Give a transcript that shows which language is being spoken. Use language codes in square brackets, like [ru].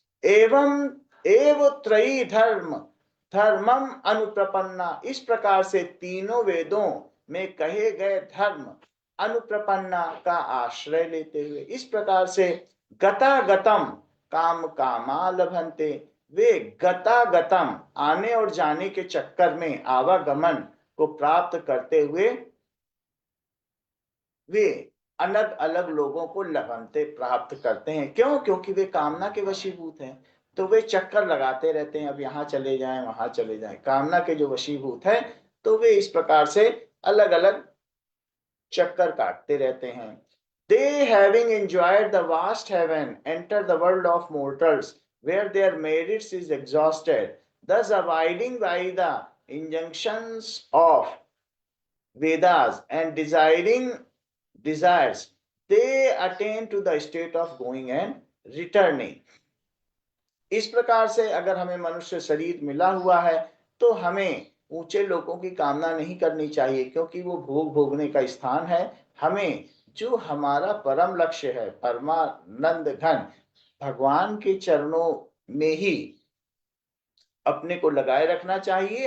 [sa] एवं एव त्रयी धर्म धर्मम अनुप्रपन्ना [hi] इस प्रकार से तीनों वेदों में कहे गए धर्म अनुप्रपन्ना का आश्रय लेते हुए इस प्रकार से [sa] गतागतम काम कामा लभन्ते [hi] वे गतागतम आने और जाने के चक्कर में आवागमन को प्राप्त करते हुए वे अलग अलग लोगों को लभन्ते प्राप्त करते हैं। क्यों? क्योंकि वे कामना के वशीभूत हैं, तो वे चक्कर लगाते रहते हैं, अब यहाँ चले जाएं वहां चले जाएं, कामना के जो वशीभूत है तो वे इस प्रकार से अलग अलग चक्कर काटते रहते हैं। [en] They having enjoyed the vast heaven enter the world of mortals where their merits is exhausted, thus abiding by the injunctions of Vedas and desiring desires they attain to the state of going and returning। [hi] इस प्रकार से अगर हमें मनुष्य शरीर मिला हुआ है तो हमें ऊंचे लोगों की कामना नहीं करनी चाहिए क्योंकि वो भोग भोगने का स्थान है। हमें जो हमारा परम लक्ष्य है परमानंद घन भगवान के चरणों में ही अपने को लगाए रखना चाहिए।